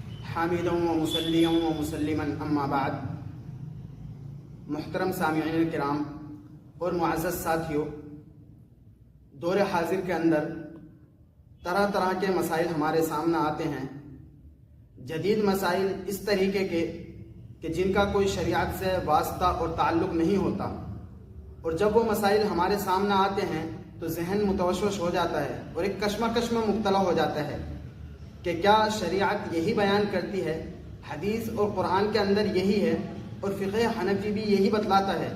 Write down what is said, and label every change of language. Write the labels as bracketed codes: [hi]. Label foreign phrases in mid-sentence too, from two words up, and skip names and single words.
[ar] حامدا و مسلیا و مسلما اما بعد. [ur] محترم سامعین کرام اور معزز ساتھیوں، دور حاضر کے اندر طرح طرح کے مسائل ہمارے سامنے آتے ہیں. جدید مسائل اس طریقے کے کہ جن کا کوئی شریعت سے واسطہ اور تعلق نہیں ہوتا، اور جب وہ مسائل ہمارے سامنے آتے ہیں تو ذہن متوشوش ہو جاتا ہے اور ایک کشمکش میں مبتلا ہو جاتا ہے کہ کیا شریعت یہی بیان کرتی ہے، حدیث اور قرآن کے اندر یہی ہے، اور فقہ حنفی بھی یہی بتلاتا ہے.